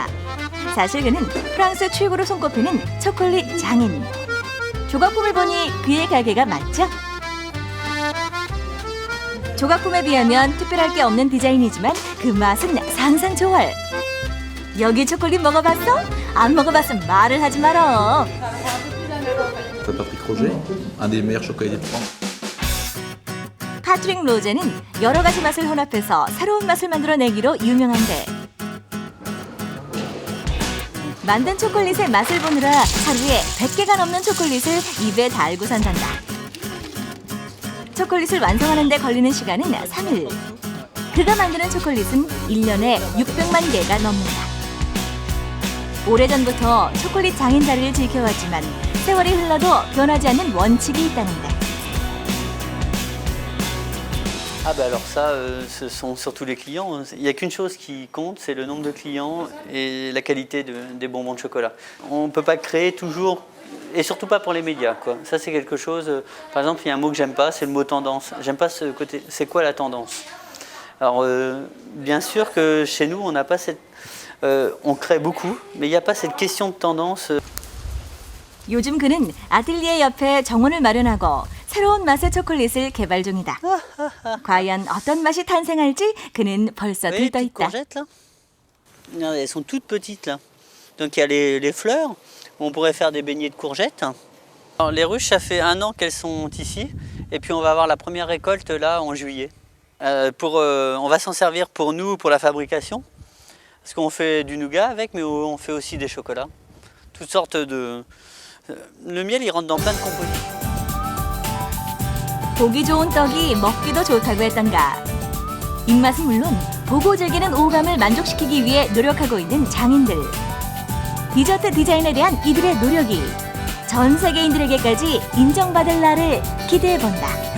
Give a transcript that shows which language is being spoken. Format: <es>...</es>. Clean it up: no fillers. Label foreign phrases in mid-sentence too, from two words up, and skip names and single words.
<ko>사실 그는 프랑스 최고로 손꼽히는 초콜릿 장인. 조각품을 보니 그의 가게가 맞죠? 조각품에 비하면 특별할 게 없는 디자인이지만 그 맛은 상상 초월. 여기 초콜릿 먹어봤어? 안 먹어봤으면 말을 하지 말어.</ko> <fr>Patrick Roger, un des meilleurs chocolatiers de France.</fr> <ko>파트릭 로제는 여러 가지 맛을 혼합해서 새로운 맛을 만들어내기로 유명한데 만든 초콜릿의 맛을 보느라 하루에 100개가 넘는 초콜릿을 입에 달고 산단다. 초콜릿을 완성하는 데 걸리는 시간은 3일. 그가 만드는 초콜릿은 1년에 600만 개가 넘는다. 오래전부터 초콜릿 장인 자리를 지켜왔지만 세월이 흘러도 변하지 않는 원칙이 있다는데.</ko> <fr>Ah bah alors ça, ce sont surtout les clients. Il n'y a qu'une chose qui compte, c'est le nombre de clients et la qualité des bonbons de chocolat. On ne peut pas créer toujours, et surtout pas pour les médias, quoi. Ça c'est quelque chose, par exemple il y a un mot que j'aime pas, c'est le mot tendance. J'aime pas ce côté, c'est quoi la tendance? Alors bien sûr que chez nous on n'a pas cette... on crée beaucoup, mais il n'y a pas cette question de tendance.</fr> <ko>요즘 그는 아틀리에 옆에 정원을 마련하고 새로운 맛의 초콜릿을 개발 중이다. 과연 어떤 맛이 탄생할지 그는 벌써 들떠 있다.</ko> <fr>courgettes là. Regardez, elles sont toutes petites là. Donc il y a les fleurs. On pourrait faire des beignets de courgettes. Alors, les ruches, ça fait 1 an qu'elles sont ici. Et puis on va avoir la première récolte là en juillet. On va s'en servir pour nous, pour la fabrication. Parce qu'on fait du nougat avec, mais on fait aussi des chocolats. Toutes sortes de... Le miel, il rentre dans plein de compositions.</fr> <ko>보기 좋은 떡이 먹기도 좋다고 했던가. 입맛은 물론 보고 즐기는 오감을 만족시키기 위해 노력하고 있는 장인들. 디저트 디자인에 대한 이들의 노력이 전 세계인들에게까지 인정받을 날을 기대해본다.</ko>